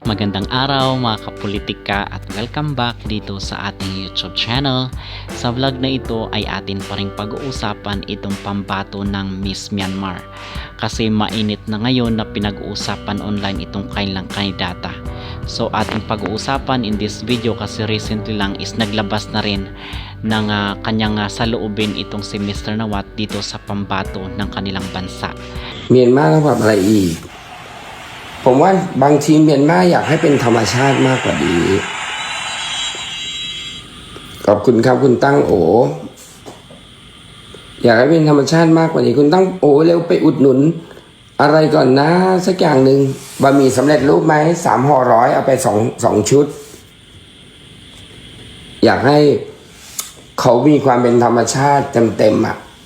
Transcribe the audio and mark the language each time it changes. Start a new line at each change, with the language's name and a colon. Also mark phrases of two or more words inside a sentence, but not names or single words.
Filipino: Magandang araw mga kapolitika at
English: welcome back
Filipino: dito sa ating YouTube channel. Sa vlog na ito ay atin pa ring pag-uusapan itong pambato ng Miss Myanmar. Kasi mainit na ngayon na pinag-uusapan online itong kanilang kandidata. So ating pag-uusapan
English: in this video
Filipino: kasi recently lang is naglabas na rin ng kanyang saloobin itong si Mr. Nawat dito sa pambato ng kanilang bansa.
Thai: เมียนมาต้องปรับอะไรอีกผมว่าบางทีเมียนมาอยากให้เป็นธรรมชาติมากกว่านี้ขอบคุณครับคุณตั้งโออยากให้เป็นธรรมชาติมากกว่านี้คุณตั้งโอเร็วไปอุดหนุนอะไรก่อนนะสักอย่างหนึ่งบะหมี่สำเร็จรูปไหม3 ห่อ 100เอาไป2 ชุดอยากให้เขามีความเป็นธรรมชาติเต็มอ่ะ